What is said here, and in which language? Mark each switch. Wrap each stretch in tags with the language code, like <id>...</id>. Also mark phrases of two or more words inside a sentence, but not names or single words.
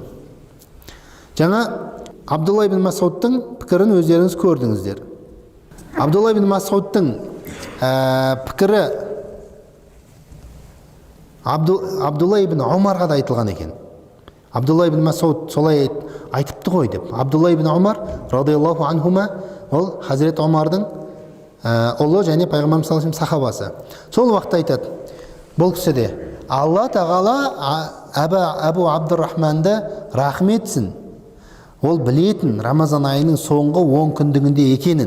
<kk>Жаңа Абдулла ибн Масудтың пікірін өздеріңіз көрдіңіздер. Абдулла ибн Масудтың пікірі Абдулла ибн Умарға да айтылған екен. Абдулла ибн Масуд солай айтыпты ғой деп. Абдулла ибн Умар</kk> <ar>رضي الله عنهما,</ar> <kk>ол Хазірет Умардың ұлы және пайғамбарымыз</kk> <ar>صلى الله عليه</ar> <kk>сахабасы. Сол уақытта айтады, бұл кісі де Алла тағала Абу Абдуррахманды рахметсін. Ол білетін Рамазан айының соңғы 10 күндігінде екенін.</kk>